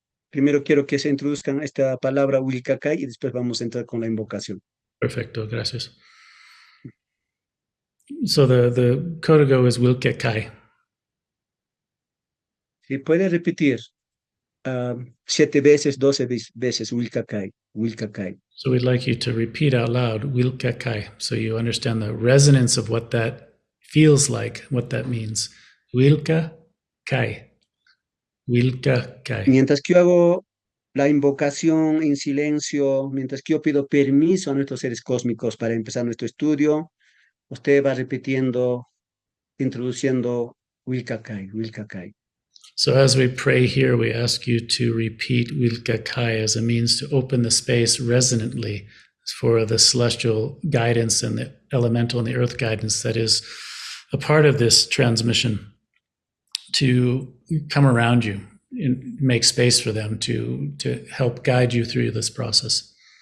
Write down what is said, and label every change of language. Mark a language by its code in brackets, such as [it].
[es] Primero quiero que se introduzcan esta palabra Willka Kay y después vamos a entrar con la invocación. Perfecto, gracias. [en] So the código is Willka Kay. [es] ¿Sí? Puede repetir 7 veces, 12 veces Willka Kay, Willka Kay. [en] So we'd like you to repeat out loud Willka Kay, so you understand the resonance of what that feels like, what that means. [qu] Willka Kay. Willka Kay. [es] Mientras que yo hago la invocación en silencio, mientras que yo pido permiso a nuestros seres cósmicos para empezar nuestro estudio, usted va repitiendo, introduciendo Willka Kay, Willka Kay. [en] So as we pray here, we ask you to repeat Willka Kay as a means to open the space resonantly for the celestial guidance and the elemental and the earth guidance that is a part of this transmission to come around you and make space for them to help guide you through this process.